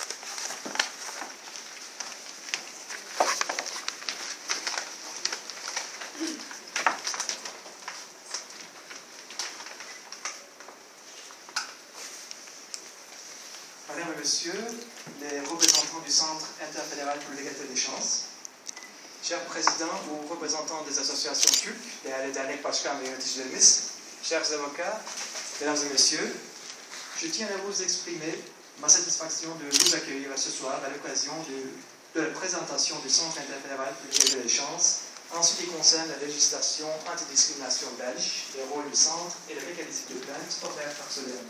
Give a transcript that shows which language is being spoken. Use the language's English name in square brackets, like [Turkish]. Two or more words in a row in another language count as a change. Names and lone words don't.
[French] Madame et Monsieur, les représentants du Centre interfédéral pour l'égalité des chances, chers présidents ou représentants des associations turques, [Turkish] değerli dernek başkan ve yöneticilerimiz, [French] chers avocats, mesdames et messieurs, je tiens à vous exprimer ma satisfaction de vous accueillir ce soir à l'occasion de la présentation du Centre interfédéral pour l'égalité des chances en ce qui concerne la législation antidiscrimination belge, les rôles du centre et le mécanisme de plainte offert par ce dernier.